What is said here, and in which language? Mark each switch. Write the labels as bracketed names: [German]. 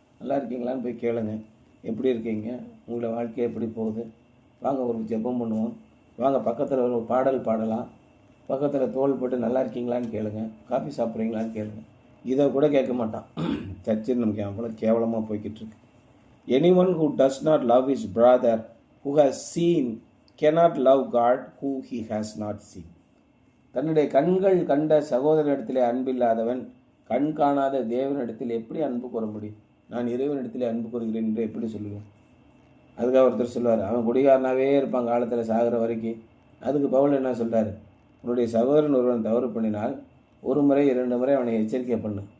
[Tamil] நல்லா இருக்கீங்களான்னு போய் கேளுங்க, எப்படி இருக்கீங்க, உங்களை வாழ்க்கை எப்படி போகுது, வாங்க ஒரு ஜெபம் பண்ணுவோம், வாங்க பக்கத்தில் ஒரு பாடல் பாடலாம், பக்கத்தில் தோல் போட்டு நல்லா இருக்கீங்களான்னு கேளுங்க, காஃபி சாப்பிட்றீங்களான்னு கேளுங்க. இதை கூட கேட்க மாட்டான். சர்ச்சில் நமக்கு அவ்வளோ கேவலமாக போய்கிட்டு இருக்கு. [English] Anyone who does not love his brother who has seen cannot love God who he has not seen. [Tamil] தன்னுடைய கண்கள் கண்ட சகோதரனிடத்திலே அன்பில்லாதவன் கண் காணாத தேவனிடத்தில் எப்படி அன்பு கூற முடியும்? நான் இறைவனிடத்திலே அன்பு கூறுகிறேன் என்று எப்படி சொல்லுவேன்? அதுக்காக ஒருத்தர் சொல்லுவார், அவன் குடிகாரனாகவே இருப்பான் காலத்தில் சாகிற வரைக்கும். அதுக்கு பவுல் என்ன சொல்கிறார், உன்னுடைய சகோதரன் ஒருவன் தவறு பண்ணினால் 1 முறை 2 முறை அவனை எச்சரிக்கை பண்ணு.